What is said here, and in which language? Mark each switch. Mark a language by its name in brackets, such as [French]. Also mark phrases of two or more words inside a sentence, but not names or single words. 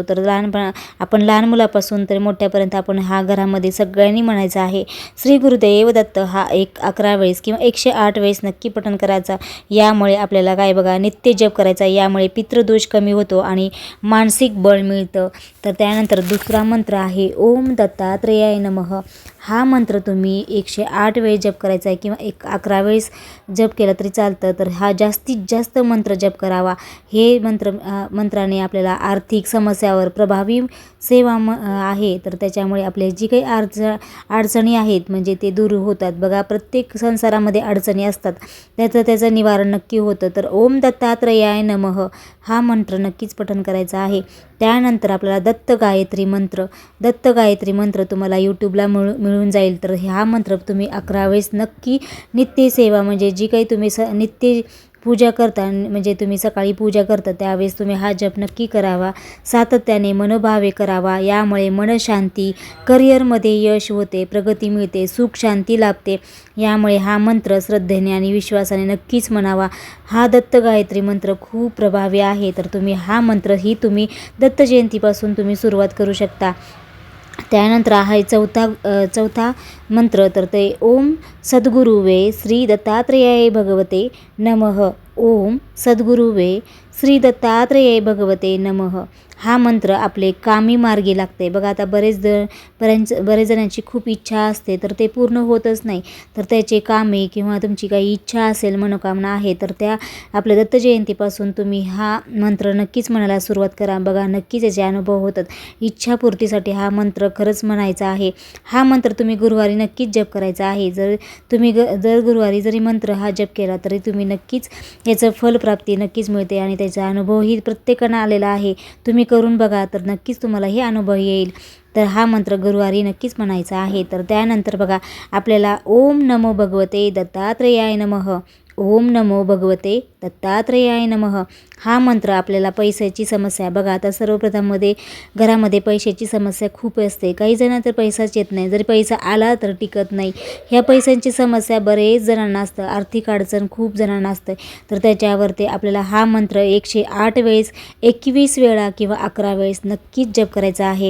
[Marathi] तर आपण लहान मुलापासून तर मोठ्यापर्यंत आपण हा घरामध्ये सगळ्यांनी म्हणायचा आहे. श्री गुरुदेव दत्त हा 11 वेळेस किंवा 108 वेळेस नक्की पठण करायचा. यामुळे आपल्याला काय बघा, नित्य जप करायचा. यामुळे पितृदोष कमी होतो आणि मानसिक बळ मिळतं. तर त्यानंतर दुसरा मंत्र आहे [Sanskrit] ओम दत्तात्रेयाय नमः. [Marathi] हा मंत्र तुम्ही 108 वेळेस जप करायचा आहे किंवा 11 वेळेस जप केला तरी चालतं. तर हा जास्तीत जास्त मंत्र जप करावा. हे मंत्राने आपल्याला आर्थिक समस्यावर प्रभावी सेवा आहे तर त्याच्यामुळे आपल्या जी काही अडचणी आहेत म्हणजे ते दूर होतात. बघा प्रत्येक संसारामध्ये अडचणी असतात, त्याचं निवारण नक्की होतं. तर [Sanskrit] ओम दत्तात्रेयाय नमः [Marathi] हा मंत्र नक्कीच पठण करायचा आहे. त्यानंतर आपल्याला दत्त गायत्री मंत्र तुम्हाला यूट्यूबला मिळून जाईल. तर हा मंत्र तुम्ही 11 वेळेस नक्की नित्य सेवा म्हणजे जी काही तुम्ही नित्य पूजा करता म्हणजे तुम्ही सकाळी पूजा करता त्यावेळेस तुम्ही हा जप नक्की करावा, सातत्याने मनोभावे करावा. यामुळे मनशांती, करिअरमध्ये यश होते, प्रगती मिळते, सुख शांती लाभते. यामुळे हा मंत्र श्रद्धेने आणि विश्वासाने नक्कीच म्हणावा. हा दत्त गायत्री मंत्र खूप प्रभावी आहे. तर तुम्ही हा मंत्र तुम्ही दत्त जयंतीपासून तुम्ही सुरुवात करू शकता. त्यानंतर आहे चौथा मंत्र, तर ते [Sanskrit] ओम सद्गुरुवे श्री दत्तात्रेयाय भगवते नमः. ओम सद्गुरुवे श्री दत्तात्रेयाय भगवते नमः [Marathi] हा मंत्र आपले कामी मार्गी लागते. बघा आता बरेच जणांची खूप इच्छा असते तर ते पूर्ण होतच नाही. तर त्याचे कामे किंवा तुमची काही इच्छा असेल, मनोकामना आहे तर त्या आपल्या दत्त जयंतीपासून तुम्ही हा मंत्र नक्कीच म्हणायला सुरुवात करा. बघा नक्कीच याचे अनुभव होतात. इच्छापूर्तीसाठी हा मंत्र खरंच म्हणायचा आहे. हा मंत्र तुम्ही गुरुवारी नक्कीच जप करायचा आहे. जर गुरुवारी जरी मंत्र हा जप केला तरी तुम्ही नक्कीच याचं फलप्राप्ती नक्कीच मिळते आणि त्याचा अनुभवही प्रत्येकांना आलेला आहे. तुम्ही करून बघा तर नक्कीच तुम्हाला हे अनुभव येईल. तर हा मंत्र गुरुवारी नक्कीच म्हणायचा आहे. तर त्यानंतर बघा आपल्याला [Sanskrit] ओम नमो भगवते दत्तात्रेयाय नमः. ओम नमो भगवते दत्तात्रेयाय नमः [Marathi] हा मंत्र आपल्याला पैशाची समस्या, बघा आता सर्वप्रथम घरामध्ये पैशाची समस्या खूप असते. काही जणांना तर पैसाच येत नाही, जरी पैसा आला तर टिकत नाही. ह्या पैशांची समस्या बरेच जणांना असतं, आर्थिक अडचण खूप जणांना असते. तर त्याच्यावरती आपल्याला हा मंत्र 108 वेळेस 21 वेळा किंवा 11 वेळेस नक्कीच जप करायचा आहे.